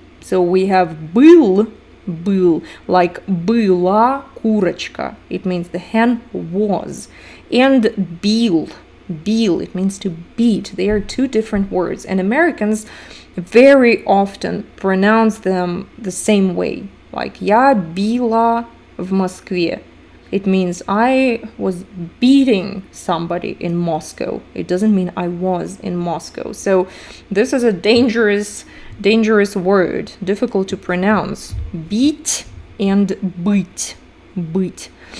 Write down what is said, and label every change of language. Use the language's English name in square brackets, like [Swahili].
[English] So we have был, like была курочка. It means the hen was. And бил, it means to beat. They are two different words. And Americans very often pronounce them the same way. [Russian] Like я била в Москве. [English] It means I was beating somebody in Moscow. It doesn't mean I was in Moscow. So this is a dangerous word, difficult to pronounce. Beat and быть. [Russian] быть.